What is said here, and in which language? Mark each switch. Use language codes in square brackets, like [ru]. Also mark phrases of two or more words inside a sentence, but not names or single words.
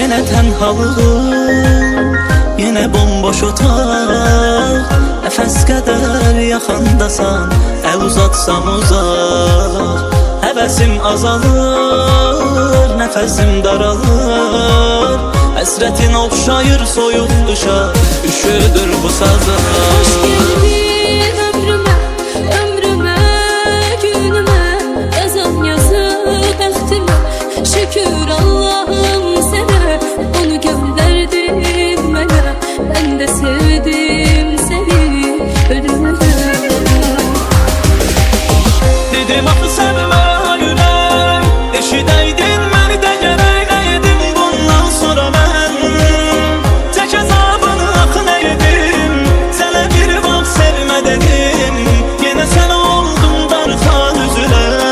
[tr] tenhalığım, yine bomboş otaq. [az] Nəfəs qədər yaxandasan, əl uzatsam uzaq. Həvəsim azalır, nəfəsim daralır. Həsrətin oxşayır soyuq qışa, üşüdür bu sazlar. [tr] Hoş geldin ömrüme, ömrüme, günüme. Yazan yazı bəxtime, şükür Allah'ım sana. Onu gönderdin mənə, ben de sevdim seni ölüme. [az] Dedim axı sevmə ürək, eşidəydin məni də gərək. Nə edim bundan sonra mən, tək əzabını axı nə edim. Sənə bir vaxt sevmə dedim, yenə sən oldun darxan üzülə.